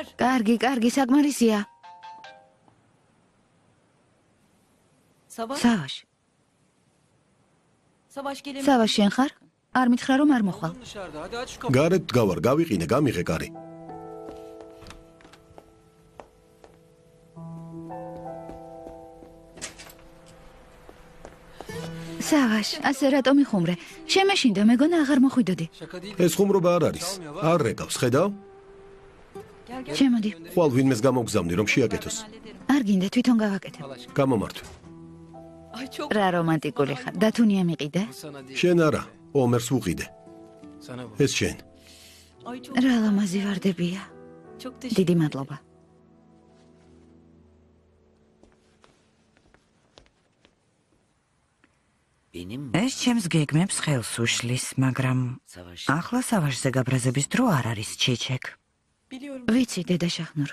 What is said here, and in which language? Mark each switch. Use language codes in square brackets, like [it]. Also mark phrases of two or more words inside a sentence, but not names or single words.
[ka] კარგი, კარგი, საკმარისია. [tr] Savaş. [ka] სავაშ. [tr] Savaş gelin. [ka] სავაშ შენ ხარ? არ მითხრა რომ არ მოხვალ. გარეთ დგავარ, გავიყინე, გამიღე კარი. სავაშ, ასე რატომ იხუმრე? შემეშინდა, მეგონა აღარ მოხვიდოდი. ეს ხუმრობა არ არის. არ რეკავს, ხედავ? შემოდი. ხვალ ვინმეს გამოგზავნი რომ შეაკეთოს. არ გინდა თვითონ გავაკეთებ. გამომართვი. [tr] Ay çok. [ka] რა რომანტიკული ხარ. დათუნია მიყიდე? შენ არა, ომერს ვუყიდე. ეს შენ. [tr] Ay çok. [ka] რა ლამაზი ვარდებია. [tr] Çok teşekkür. [ka] დიდი მადლობა. ეს ჩემს გეგმებს ხელს უშლის, მაგრამ ახლა სავაშზე გაბრაზების დრო არ არის, ჩიჩეკ. [tr] Biliyorum. [ka] ვიცი, დედა შახნურ.